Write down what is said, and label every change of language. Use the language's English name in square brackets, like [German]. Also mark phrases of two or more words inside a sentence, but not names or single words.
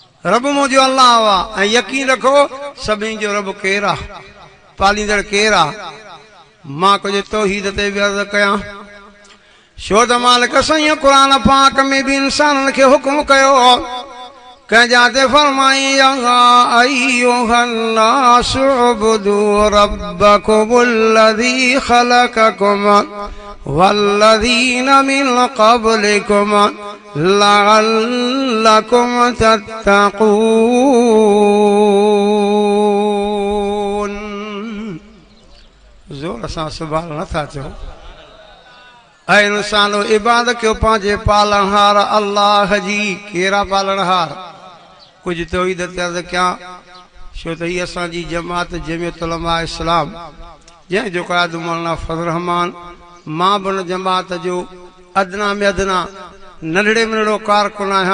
[Sindhi] रब मुझो अल्लाह आ। यकीन रखो सभिनी जो रब केरु आहे, पालींदड़ केरु आहे। मां कुछ तौहीद ते बि अर्ज़ कयां, छो त मालिक साईं क़ुरान पाक में भी इंसाननि खे हुकुम कयो, कंहिंजा ते फरमाई [Arabic] يا أيها الناس اعبدوا ربكم الذي خلقكم والذين من قبلكم لعلكم تتقون. [Sindhi] ज़ोर सां [Arabic] سبحان [Sindhi] चओ। ऐं इंसानो इबादत कयो पंहिंजे पालनहार अल्लाह जी। कहिड़ा पालनहार? कुछ तौहीद ते अर्ज़ कयां, छो त हीअ असांजी जमात जमियत उलमा इस्लाम, जंहिंजो क़ाइद मौलाना फज़ल रहमान, मां बि उन जमात जो अदना में अदना नंढड़े में नंढड़ो कारकुन आहियां।